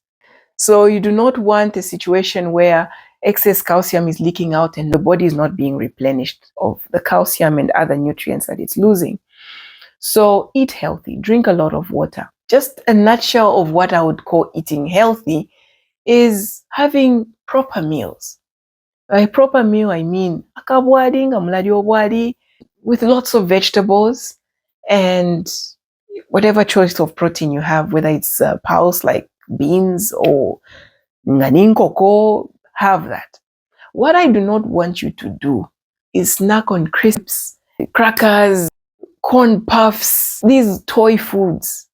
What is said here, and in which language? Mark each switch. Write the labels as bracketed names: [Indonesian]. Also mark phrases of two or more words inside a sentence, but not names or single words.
[English] So you do not want a situation where excess calcium is leaking out and the body is not being replenished of the calcium and other nutrients that it's losing. So eat healthy, drink a lot of water. Just a nutshell of what I would call eating healthy is having proper meals. By proper meal, I mean [Bemba] akabwadi, ngamuladi obwadi, [English] with lots of vegetables and whatever choice of protein you have, whether it's pulse like beans or ngani have that. What I do not want you to do is snack on crisps, crackers, corn puffs, these toy foods.